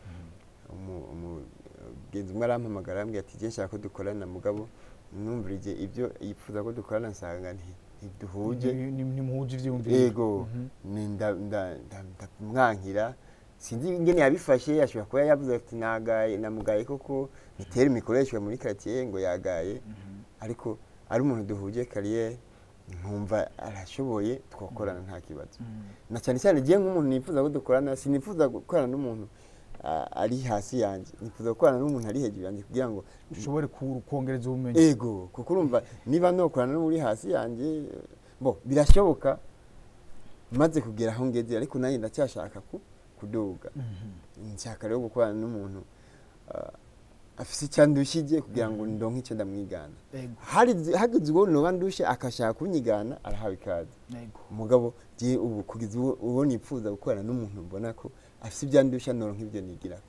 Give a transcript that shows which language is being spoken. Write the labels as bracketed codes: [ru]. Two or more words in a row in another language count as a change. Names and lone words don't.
[rn] umugenzi umwe arampamagara ambwira ati je nshaka ko dukorana mugabo numvirije ibyo yipfuza ko dukorana nsanga ntiduhuje nimuhuje ivyumviro. yego ndamwankira sinzi ingene yabifashe yashobora kuba yavuze ati namugaye koko nitera imikoreshwa muri quartier ngo yagaye ariko ari umuntu duhuje kariyeri nkumva arashoboye twakorana nta kibazo na cyane cyane giye nk'umuntu nifuza ko dukorana sinifuza gukorana n'umuntu ari hasi yanjye nifuza gukorana n'umuntu ari hejuru yanjye kugira ngo ushobore kongereza ubumenyi. yego kuko urumva niba nokorana n'uri hasi yanjye birashoboka maze kugera aho ngeze ariko nanjye ndacyashaka kuduga nshaka rero gukorana n'umuntu afise icyandushije kugira ngo ndonke icyo ndamwigana hageze uwo noba ndushe akashaka kunyigana arahawe ikaze umugabo je ubu kugeza uwo nipfuza gukorana n'umuntu mbona ko afise ibyandusha noronka ibyo nigirako